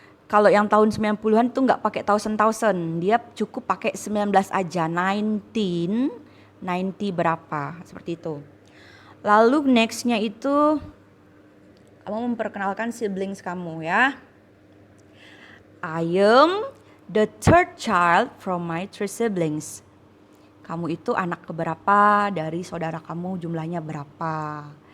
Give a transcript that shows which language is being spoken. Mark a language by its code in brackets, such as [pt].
[id] Kalau yang tahun 90-an itu nggak pakai thousand, dia cukup pakai 19 aja, 19, 90 berapa, seperti itu. Lalu nextnya itu kamu memperkenalkan siblings kamu ya. [en] I am the third child from my 3 siblings. [id] Kamu itu anak keberapa dari saudara kamu, jumlahnya berapa.